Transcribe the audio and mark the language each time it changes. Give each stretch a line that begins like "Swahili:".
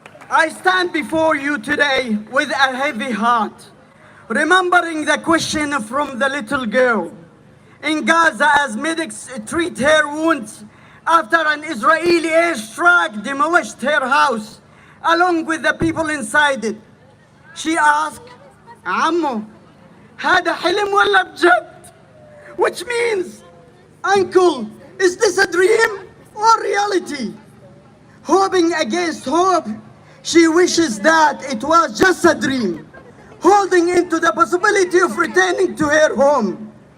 English: I stand before you today with a heavy heart, remembering the question from the little girl in Gaza as medics treat her wounds after an Israeli airstrike demolished her house along with the people inside it.
Arabic: She asked, "Ammo, هذا حلم ولا بجد?"
English: Which means, "Uncle, is this a dream or reality?" Hoping against hope, she wishes that it was just a dream, holding into the possibility of returning to her home.